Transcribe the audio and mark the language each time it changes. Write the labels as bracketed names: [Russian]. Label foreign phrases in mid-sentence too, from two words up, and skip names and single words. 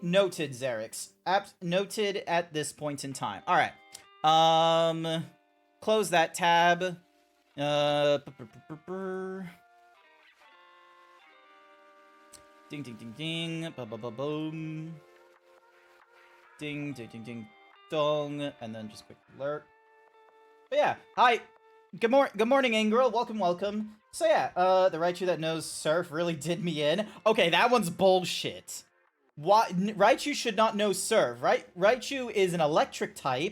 [English] Noted, Xerix. Noted at this point in time. Alright. Close that tab. Ding, ding, ding, ding. Ba-ba-ba-boom. Ding, ding, ding, ding, dong. And then just quick alert. But yeah, hi. Good morning, Ingril. Welcome. So yeah, the Raichu that knows Surf really did me in. Okay, that one's bullshit. Why? Raichu should not know Surf, right? Raichu is an electric type.